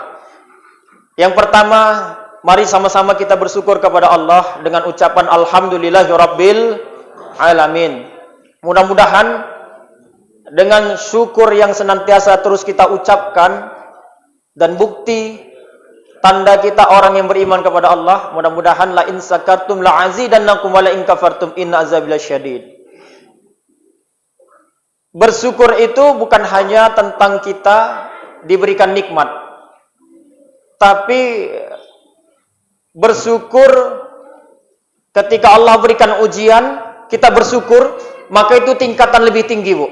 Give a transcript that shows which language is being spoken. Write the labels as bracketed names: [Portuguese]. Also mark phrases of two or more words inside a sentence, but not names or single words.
[Indonesian] Yang pertama, mari sama-sama kita bersyukur kepada Allah dengan ucapan [Arabic] الحمد لله رب العالمين. [Indonesian] Mudah-mudahan dengan syukur yang senantiasa terus kita ucapkan dan bukti tanda kita orang yang beriman kepada Allah, mudah-mudahan [Arabic] لئن شكرتم لأزيدنكم ولئن كفرتم إن عذابي لشديد. [Indonesian] Bersyukur itu bukan hanya tentang kita diberikan nikmat, tapi bersyukur ketika Allah berikan ujian, kita bersyukur, maka itu tingkatan lebih tinggi, Bu.